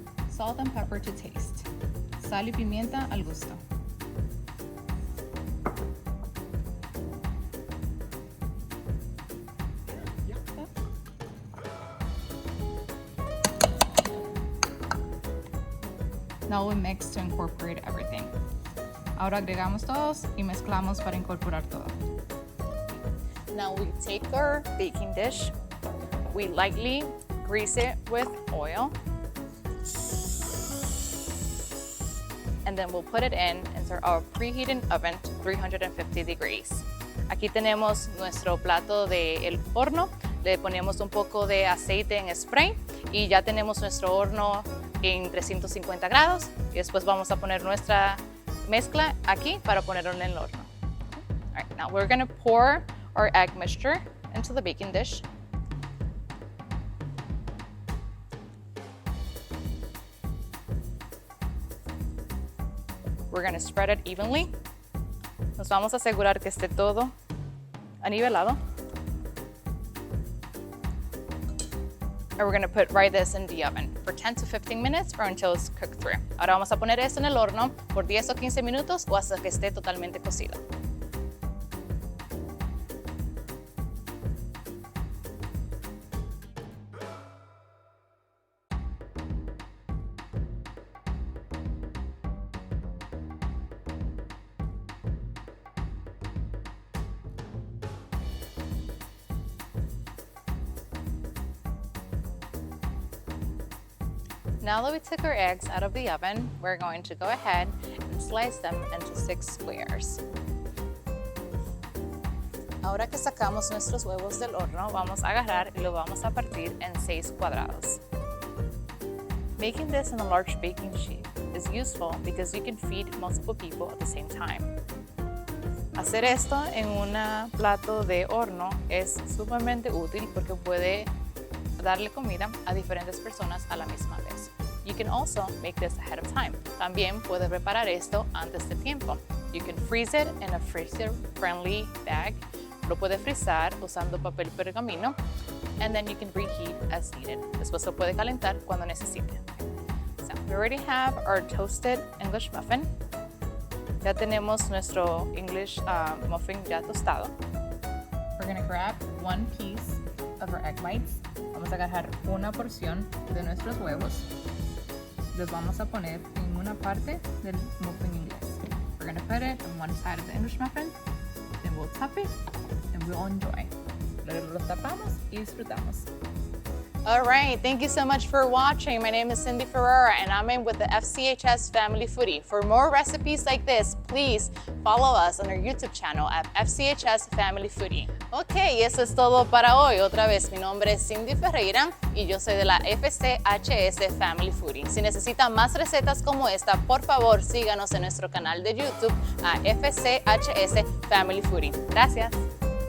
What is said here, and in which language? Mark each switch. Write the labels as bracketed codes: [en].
[en] Salt and pepper to taste. [es] Sal y pimienta al gusto. [en] Now we mix to incorporate everything. [es] Ahora agregamos todos y mezclamos para incorporar todo. [en] Now we take our baking dish, we lightly grease it with oil, and then we'll put it into our preheating oven to 350 degrees. [es] Aquí tenemos nuestro plato del horno, le ponemos un poco de aceite en spray y ya tenemos nuestro horno en 350 grados y después vamos a poner nuestra mezcla aquí para ponerlo en el horno. [en] All right, now we're going to pour our egg mixture into the baking dish. We're going to spread it evenly. [es] Nos vamos a asegurar que esté todo anivelado. [en] And we're going to put this in the oven for 10 to 15 minutes or until it's cooked through. [es] Ahora vamos a poner esto en el horno por 10 o 15 minutos o hasta que esté totalmente cocido. [en] Now that we took our eggs out of the oven, we're going to go ahead and slice them into 6 squares. [es] Ahora que sacamos nuestros huevos del horno, vamos a agarrar y lo vamos a partir en 6 cuadrados. [en] Making this in a large baking sheet is useful because you can feed multiple people at the same time. [es] Hacer esto en un plato de horno es sumamente útil porque puede darle comida a diferentes personas a la misma vez. [en] You can also make this ahead of time. [es] También puede preparar esto antes de tiempo. [en] You can freeze it in a freezer-friendly bag. [es] Lo puede frizar usando papel pergamino, [en] and then you can reheat as needed. [es] Después lo puede calentar cuando necesite. [en] So we already have our toasted English muffin. [es] Ya tenemos nuestro English muffin ya tostado. [en] We're going to grab 1 piece of our egg bites. [es] Vamos a agarrar una porción de nuestros huevos. Los vamos a poner en una parte del muffin inglés. [en] We're going to put it on one side of the English muffin. Then we'll top it and we'll enjoy. [es] Luego lo tapamos y disfrutamos. [en] All right, thank you so much for watching. My name is Cindy Ferreira and I'm in with the FCHS Family Foodie. For more recipes like this, please follow us on our YouTube channel at FCHS Family Foodie. [es] Ok, y eso es todo para hoy. Otra vez, mi nombre es Cindy Ferreira y yo soy de la FCHS Family Foodie. Si necesitan más recetas como esta, por favor síganos en nuestro canal de YouTube a FCHS Family Foodie. Gracias.